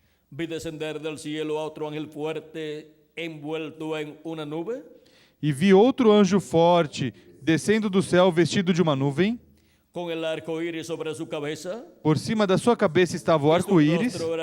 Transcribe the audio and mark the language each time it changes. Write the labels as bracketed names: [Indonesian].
[Spanish] vi descender del cielo a otro ángel fuerte envuelto en una nube. [Portuguese] E vi outro anjo forte descendo do céu vestido de uma nuvem. [Spanish] Con el arco iris sobre su cabeza. [Portuguese] Por cima da sua cabeça estava o arco-íris.